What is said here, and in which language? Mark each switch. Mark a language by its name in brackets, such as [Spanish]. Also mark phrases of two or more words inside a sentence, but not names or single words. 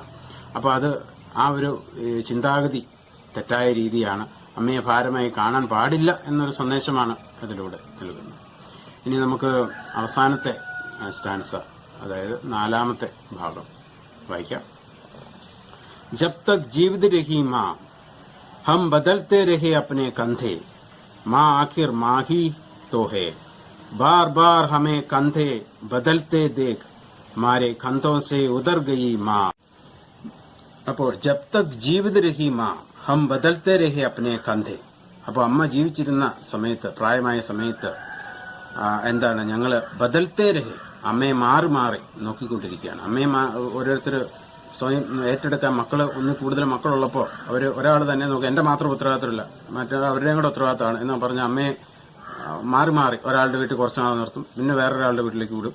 [Malayalam] അപ്പൊ അത് ആ ഒരു ചിന്താഗതി തെറ്റായ രീതിയാണ്. അമ്മയെ ഭാരമായി കാണാൻ പാടില്ല എന്നൊരു സന്ദേശമാണ് അതിലൂടെ നൽകുന്നത്. ഇനി നമുക്ക് അവസാനത്തെ സ്റ്റാൻസ, അതായത് 4ാമത്തെ ഭാഗം വായിക്കാം. [Hindi] जब तक जीवित रही माँ हम बदलते रहे अपने कंधे, माँ आखिर माँ ही तो है, बार बार हमें कंधे बदलते देख मारे कंधों से उतर गई माँ. അപ്പോൾ जब तक जीवित रही माँ हम बदलते रहे अपने कंधे. [Malayalam] അപ്പോൾ അമ്മ ജീവിച്ചിരുന്ന സമയത്ത്, പ്രായമായ സമയത്ത് എന്താണ് ഞങ്ങള് [Hindi] बदलते रहे, [Malayalam] അമ്മയെ മാറി മാറി നോക്കിക്കൊണ്ടിരിക്കുകയാണ്. അമ്മയെ ഓരോരുത്തർ സ്വയം ഏറ്റെടുക്കാൻ ഒന്നിൽ കൂടുതൽ മക്കളുള്ളപ്പോൾ ഒരാൾ തന്നെ നോക്കുക, എന്റെ മാത്രം ഉത്തരവാദിത്തമില്ല, അവരുടെയും കൂടെ ഉത്തരവാദിത്തമാണ് എന്ന് പറഞ്ഞ അമ്മയെ മാറി മാറി ഒരാളുടെ വീട്ടിൽ കുറച്ച് നാൾ നിർത്തും, പിന്നെ വേറൊരാളുടെ വീട്ടിലേക്ക് വിടും.